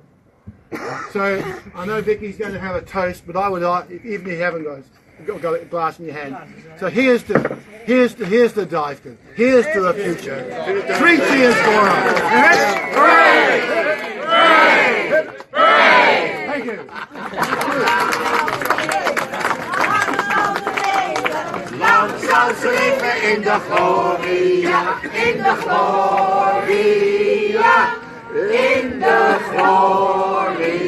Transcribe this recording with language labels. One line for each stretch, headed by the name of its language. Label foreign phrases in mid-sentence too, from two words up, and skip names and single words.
English: So I know Vicky's going to have a toast, but I would, even if you haven't, guys, you've got a glass in your hand. So here's to Duyfken. Here's to the future. 3 cheers for her. Hooray! Hooray! Hooray! Thank you.
Dutch: Lang zal ze leven in de gloria, in de gloria, in de gloria.